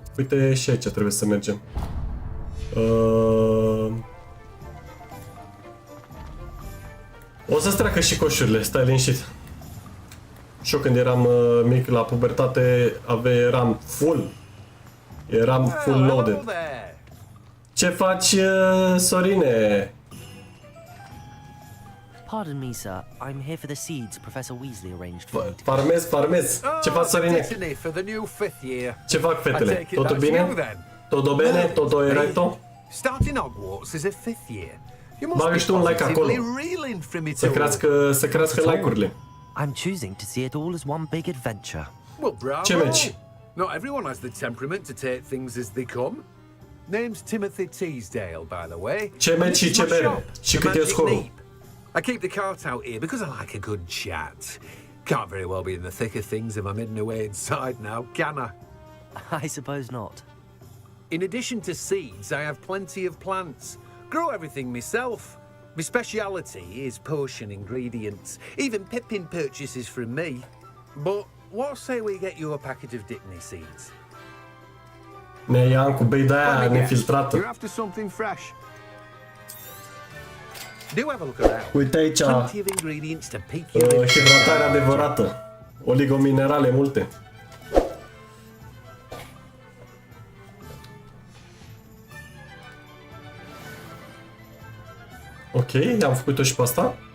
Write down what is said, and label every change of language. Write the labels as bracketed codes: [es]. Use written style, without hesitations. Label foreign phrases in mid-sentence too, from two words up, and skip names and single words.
[ro] Uite, și aici trebuie să mergem. O să-ți treacă și coșurile, stai liniștit. Și eu când eram mic la pubertate, eram full. Eram [en] full loaded. [ro] Ce faci, Sorine? [en] Pardon me, sir. I'm here for the seeds Professor Weasley arranged for me. [ro] Farmez. Ce faci, Sorine? Ce fac fetele? Totul bine? [it] Todo bene? Todo e recto? [en] Starting Hogwarts is a fifth year. [ro] Bagă și tu un like acolo. Să crească like-urile. [en] I'm choosing to see it all as one big adventure. Well, [ro] bravo. Ce meci? [en] Not everyone has the temperament to take things as they come. Name's Timothy Teasdale, by the way. Ce meci și ce bere? Și cât e scorul? I keep the cart out here because I like a good chat. Can't very well be in the thick of things if I'm hidden away inside now, can I? I suppose not. In addition to seeds, I have plenty of plants. Grow everything myself. My speciality is potion ingredients. Even Pippin purchases from me. But what say we get you a packet of Dickney seeds? [ro] Ne ia cu bei de-aia nefiltrată. [en] You're after something fresh. Do have a look around. [ro] Uite aici, hidratare adevărată. Oligominerale multe. Ok, am făcut-o și pe asta.